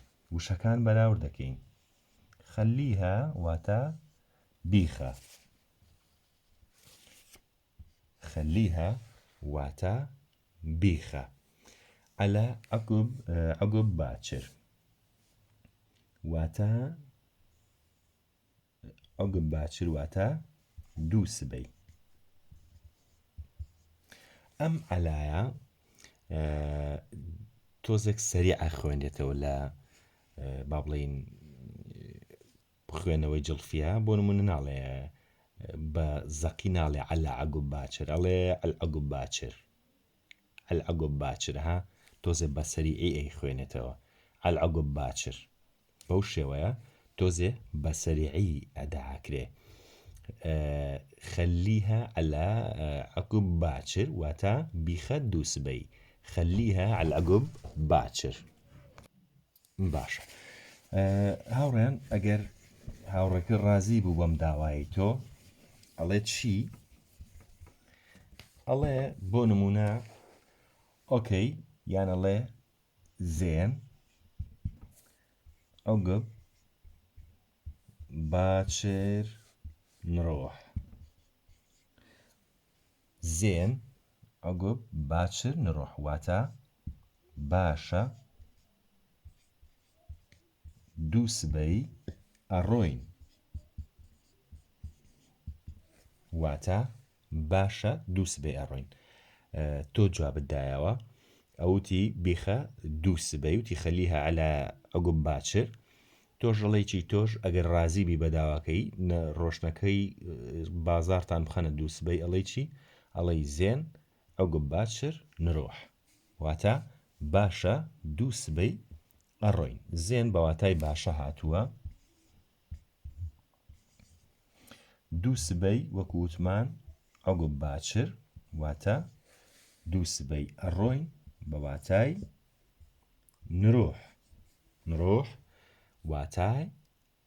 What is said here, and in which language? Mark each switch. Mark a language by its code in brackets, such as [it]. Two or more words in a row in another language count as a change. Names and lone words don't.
[ckb] وشەکان بەراورد دەکەین خەلیها واتە بیخە خەلیها واتە بیخە [ar] على عقب باكر [ckb] واتە [ar] عقب باكر [ckb] واتە دوو سبەی. ئەم علایە تۆزێک سەریع خوێنێتەوە لە با بڵێین خوێنەوەی جڵفیە بۆ نمونە ناڵێ بە زەقی ناڵێ [ar] على عقب باكر [ckb] ئەڵێ [ar] العقب باكر العقب باكر [ckb] ها تۆزێ بە سەریعی خوێنێتەوە [ar] العقب باكر [ckb] بەو شێوەیە تۆزێ بە سەریعی ئەداکرێ. [ar] خليها على عقب باكر [ckb] واتە بیخە دوو سبەی [ar] خليها على عقب باكر. [ckb] باشە هاوڕێن ئەگەر هاوڕێکە ڕازی بوو بەم داوای تۆ ئەڵێ چی ئەڵێ بۆ نمونە ئۆکەی یان ئەڵێ زێن [ar] عقب باكر نروح زين عقب باكر نروح [ckb] واتە باشە دوو سبەی ئەڕۆین واتە باشە دوو سبەی ئەڕۆین. تۆ جوابت دایەوە ئەوتی بیخە دوو سبەی وتی [ar] خەلیها على عقب باكر [ckb] تۆژەڵێکی تۆش ئەگەر ڕازی بی بەداواکەی ڕۆشنەکەی بازارتان بخەنە دوو سبەی ئەڵێ چی ئەڵێ [ar] زێن عقب باكر نروح [ckb] واتە باشە دوو سبەی ئەڕۆین. زێن بەواتای باشە هاتووە دوو سبەی وەکووتمان [ar] عقب باكر [ckb] واتە دوو سبەی ئەڕۆین بەواتای نروح واتای ئەڕۆین.